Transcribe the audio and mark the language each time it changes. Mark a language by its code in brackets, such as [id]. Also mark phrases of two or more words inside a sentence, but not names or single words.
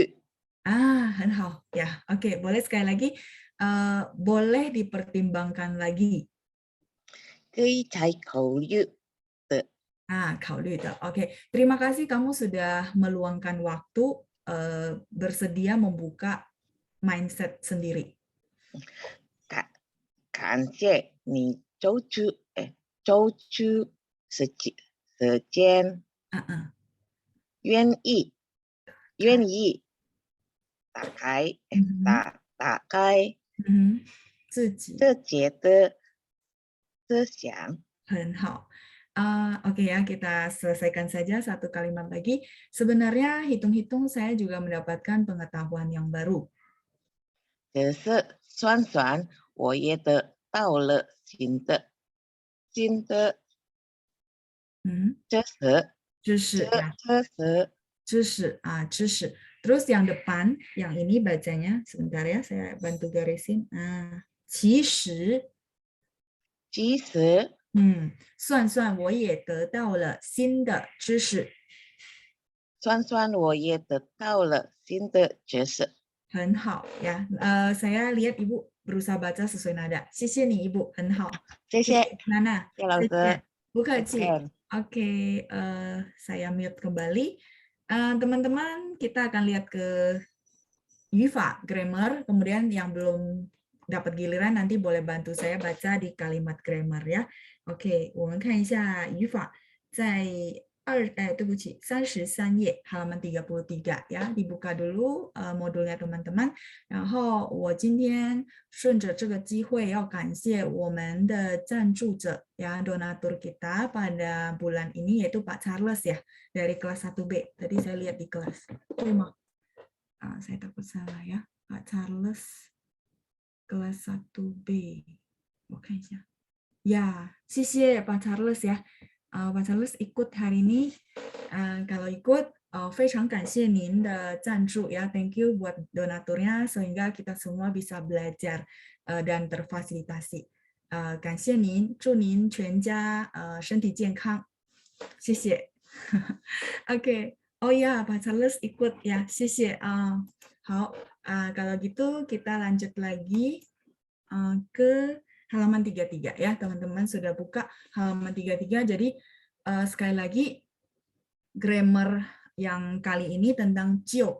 [zh] 很好 [id] ya. Oke, boleh sekali lagi. Boleh dipertimbangkan lagi. [zh] 可以再考虑的。考虑的. [id] Oke, terima kasih kamu sudah meluangkan waktu bersedia membuka mindset sendiri. [zh] 感谢你抽出时间，愿意打开自己的思想。很好。 [id] Oke ya, kita selesaikan saja satu kalimat lagi. Sebenarnya hitung-hitung saya juga mendapatkan pengetahuan yang baru. [zh] 只是算算，我也得到了新的知识。 [id] 知识。Terus yang depan, yang ini bacanya, sebentar ya, saya bantu garisin. [zh] 其实算算我也得到了新的知识。算算我也得到了新的知识。很好呀。 [id] saya lihat Ibu berusaha baca sesuai nada. [zh] 谢谢你 Ibu, 很好。谢谢 Nana. 谢老师。不客气。 [id] Oke, saya mute kembali. Teman-teman, kita akan lihat ke Yufa, grammar. Kemudian yang belum dapat giliran nanti boleh bantu saya baca di kalimat grammar ya. Oke, [zh] 我们看一下语法，在对不起，33页 [id] halaman 33 ya, dibuka dulu modulnya teman-teman. [zh] 然后我今天顺着这个机会要感谢我们的赞助者 [id] ya, donatur kita pada bulan ini yaitu Pak Charles ya, dari kelas 1B. Tadi saya lihat di kelas. Saya takut salah ya, Pak Charles kelas 1B. [zh] 我看一下. Ya, 谢谢 Pak Charles ya. [id] Pak Charles ikut hari ini. Kalau ikut, [zh] 非常感谢您的赞助 ya. [en] Thank you [id] buat donaturnya sehingga kita semua bisa belajar dan terfasilitasi. [zh] 感谢您，祝您全家身体健康。谢谢。Oke. [id] Oh ya, Pak Charles ikut ya. [zh] 谢谢。好, [id] kalau gitu kita lanjut lagi ke halaman 33 ya, teman-teman sudah buka halaman 33. Jadi sekali lagi grammar yang kali ini tentang cio.